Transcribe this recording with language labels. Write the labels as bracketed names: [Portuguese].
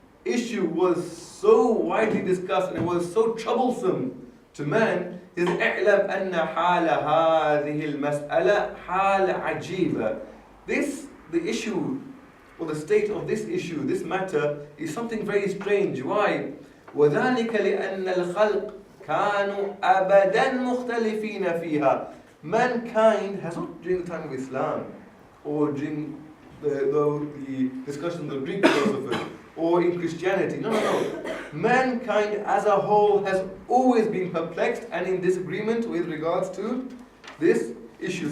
[English] issue was so widely discussed and it was so troublesome to man is [Arabic] اعلم أن حال هذه المسألة حال عجيبة. [English] The issue or the state of this issue, this matter, is something very strange. Why? [Arabic] وذلك لأن الخلق كانوا أبدا مختلفين فيها. [English] Mankind has not during the time of Islam or during the discussions of Greek philosophers or in Christianity. No. Mankind as a whole has always been perplexed and in disagreement with regards to this issue.